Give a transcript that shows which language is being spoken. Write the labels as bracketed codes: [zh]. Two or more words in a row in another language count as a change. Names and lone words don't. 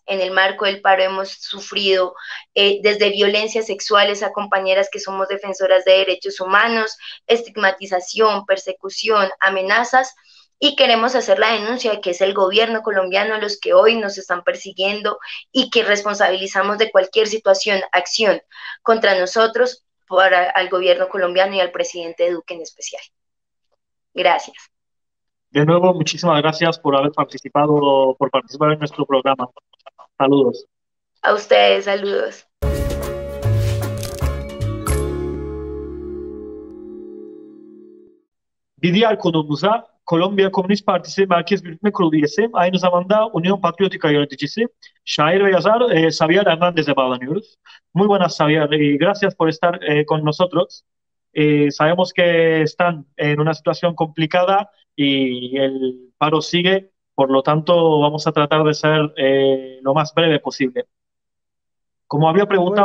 [es] En el marco del paro hemos sufrido desde violencias sexuales a compañeras que somos defensoras de derechos humanos, estigmatización, persecución, amenazas, y queremos hacer la denuncia de que es el gobierno colombiano los que hoy nos están persiguiendo y que responsabilizamos de cualquier situación, acción contra nosotros para al gobierno colombiano y al presidente Duque en especial. Gracias. De nuevo, muchísimas gracias por haber participado, por participar en nuestro programa. Saludos. A ustedes, saludos. [tr] Bir diğer konumuza Kolombiya Komünist Partisi Merkez Yürütme Kurulu üyesi, aynı zamanda Unión Patriótica yöneticisi, şair ve yazar Xavier Hernández'e bağlanıyoruz. [es] Muy buenas, Xavier, y gracias por estar con nosotros. Sabemos que están en una situación complicada y el paro sigue, por lo tanto vamos a tratar de ser lo más breve posible. Como había preguntado